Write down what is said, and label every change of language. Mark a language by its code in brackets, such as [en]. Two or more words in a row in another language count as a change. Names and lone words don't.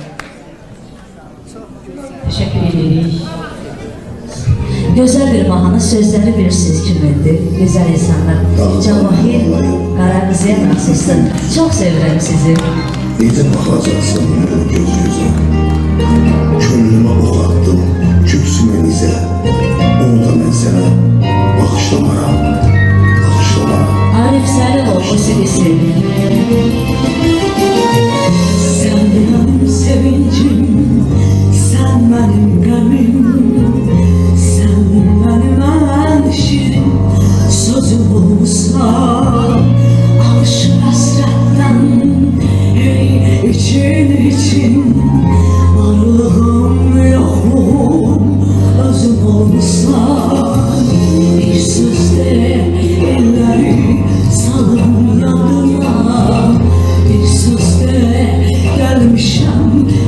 [tr] Teşekkür ederiz. Güzel bir mahnı sözleri bilirsiniz kimdir? Güzel insanlar. Cavahir Karagöz'e nasılsın? Çok severim sizi. [az] Necə baxacaqsan mənə göz gözə könlümə ox attım, köksümə nizə onu da mən sənə bağışlamaram, bağışlamaram. Arif Səlihov musikisi. [tr] Sen benim sevincim, sen benim qəmim, sen benim en şirin sözüm olsan, alışır hasretten, hey için varlığım yokum özüm olsan, bir sözde elleri salım yanına, bir sözde gelmişem